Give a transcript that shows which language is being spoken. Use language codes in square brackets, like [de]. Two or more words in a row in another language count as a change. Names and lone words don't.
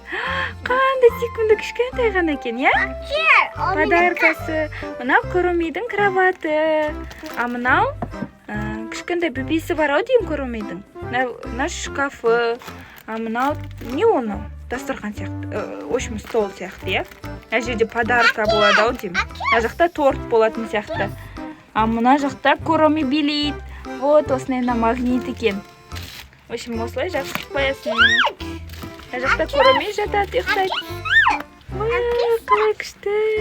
[kk] Қандай сүйкімді кішкентай ғана екен, я? Подаркасы. Мынау Коромидің кроваты. Мынау кішкентай бөпесі бар ау деймін Коромидің. Мына шкафы. Мынау не оны? Дастархан сияқты. [ru] В общем, [kk] стол сияқты, я? Мына жерде подарка болады ау деймін. Мына жақта торт болатын сияқты. Мына жақта Короми билейді. Вот, осындай магнит екен. [ru] В общем, [kk] осылай жақсы қоясың. Мына жақта Короми жатады, ұйықтайды. Қалай күшті.